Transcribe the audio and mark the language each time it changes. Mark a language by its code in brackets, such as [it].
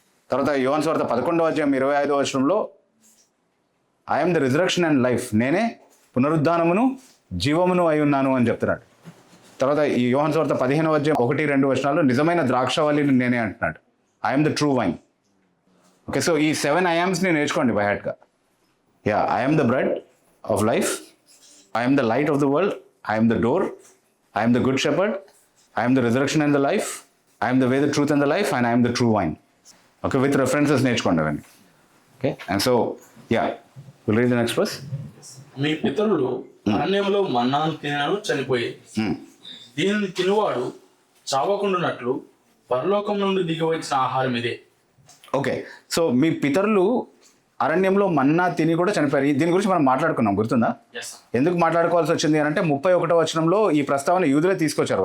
[te] తర్వాత యోహాను సువార్త 11వ అధ్యాయం 25వ వచనంలో [en] I am the resurrection and life, [te] నేనే పునరుద్ధానమును జీవమును అయి ఉన్నాను అని చెప్తున్నాడు. తర్వాత ఈ యోహాను సువార్త 15వ అధ్యాయం 1-2 వచనాల్లో నిజమైన ద్రాక్షవల్లిని నేనే అంటున్నాడు. [en] I am the true vine. [te] Okay, so ఈ 7 I ams నేర్చుకోండి [en] By హార్ట్గా. Yeah, I am the bread of life, I am the light of the world, I am the door, I am the good shepherd, I am the resurrection and the life, I am the way, the truth and the life, and I am the true wine. Okay, with references [te] నేర్చుకోండి అవన్నీ. [en] Okay, and so, yeah, we'll read the next verse. [te] మీ పితరులు అరణ్యంలో మన్నాను తినను చనిపోయి దీనిని తినువాడు చావకుండానట్లు పరలోకం నుండి దిగివచ్చిన ఆహారం ఇదే. ఓకే, సో మీ పితరులు అరణ్యంలో మన్నా తిని కూడా చనిపోయారు. దీని గురించి మనం మాట్లాడుకున్నాం, గుర్తుందా? ఎందుకు మాట్లాడుకోవాల్సి వచ్చింది అని అంటే 31వ వచనంలో ఈ ప్రస్తావన యూదులే తీసుకొచ్చారు.